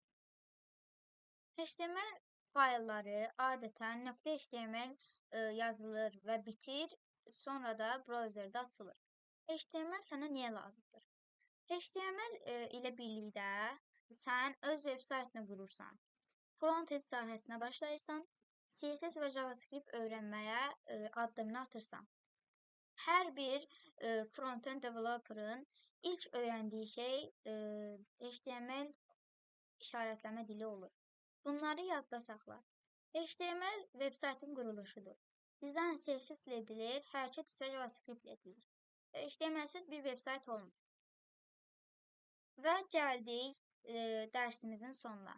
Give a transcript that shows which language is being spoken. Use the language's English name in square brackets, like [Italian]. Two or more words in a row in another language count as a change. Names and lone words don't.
[Azerbaijani] HTML faylları adətən .html yazılır və bitir, sonra da brauzerdə açılır. HTML sənə niyə lazımdır? HTML ilə birlikdə sən öz veb-saytını qurursan, front-end sahəsinə başlayırsan, CSS və JavaScript öyrənməyə addımını atırsan. Hər bir [English] front-end developerın [Azerbaijani] ilk öyrəndiyi şey HTML işarətləmə dili olur. Bunları yadda saxla. HTML veb-saytın quruluşudur. Dizayn CSS ilə edilir, hərəkət isə JavaScript ilə edilir. HTML-siz bir veb-sayt olmur. Və gəldik dərsimizin sonuna.